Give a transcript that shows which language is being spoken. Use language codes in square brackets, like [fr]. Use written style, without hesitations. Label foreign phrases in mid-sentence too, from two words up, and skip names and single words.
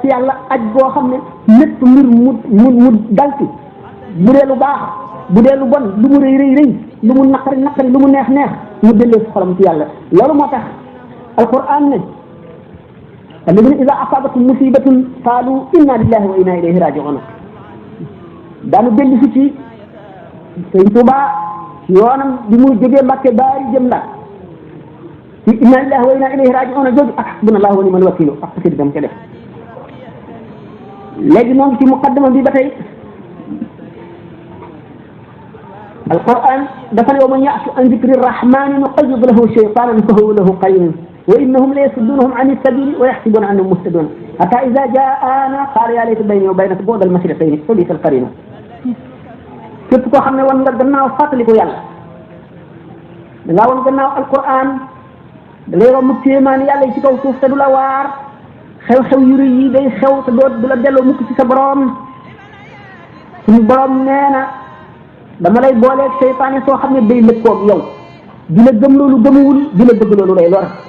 [wo] yàlla aj boo xam ne lépp mbir mu dal ci bu dee lu baax bu dee lu bon lu mu rëy lu mu naqari lu mu neex mu delloo si xolam ci yàlla loolu moo tax alquran ne [ar] الذين إذا أصابتهم مصيبة قالوا إنا لله وإنا إليه راجعون [wo] daanu dellu si ci Sëñ Tuubaa ci yoonam bi muy jógee Mbàkke baari jëm la ci [ar] إنا لله وإنا إليه راجعون [wo] jooju ak [ar] حسبنا الله ونعم الوكيل [wo] ak xasida dam ca def léegi moom ci muqaddama bi ba tey alquran dafa ne [ar] ومن يعش عن ذكر الرحمن نقيض له شيطانا فهو له قرين وإنهم ليصدونهم عن السبيل ويحسبون أنهم مهتدون حتى إذا جاءنا قال يا ليت بيني وبينك بعد المشرقين فبئس القرين [wo] képp koo xam ne wan nga gannaaw fàttaliku yàlla da ngaa wan gannaaw alquran da ngay romb kéemaan yàlla yi ci kaw suuf te du la waar xew-xew yu rëy yi day xew te du la delloo mukk ci sa borom suñu borom nee na dama lay booleeg seytaane soo xam ne day lëkkoog yow di la gëm loolu gëmuwul di la bëgg loolu lay lor